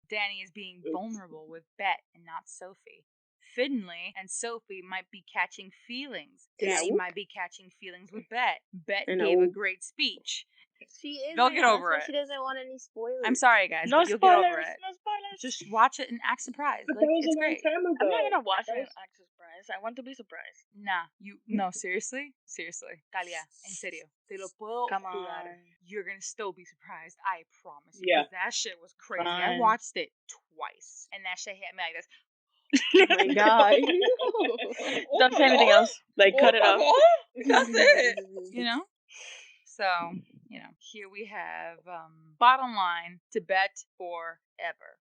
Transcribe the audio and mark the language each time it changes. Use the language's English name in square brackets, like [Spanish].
[English] Danny is being vulnerable with Bet and not Sophie. Finley and Sophie might be catching feelings. Danny might be catching feelings with Bet. Bet gave a great speech. She is. They'll get over it. She doesn't want any spoilers. I'm sorry, guys. No but you'll spoilers. Get over it. No spoilers. Just watch it and act surprised. Like, it's great. I'm not gonna watch it and act surprised. I want to be surprised. Nah, no, seriously, [Spanish] Talia, en serio, te lo puedo jurar. [English] You're gonna still be surprised. I promise you. Yeah. That shit was crazy. I watched it twice, and that shit hit me like this. Oh my god. Don't say anything else. Like, cut it off. That's it. You know? So, here we have bottom line to Bet forever.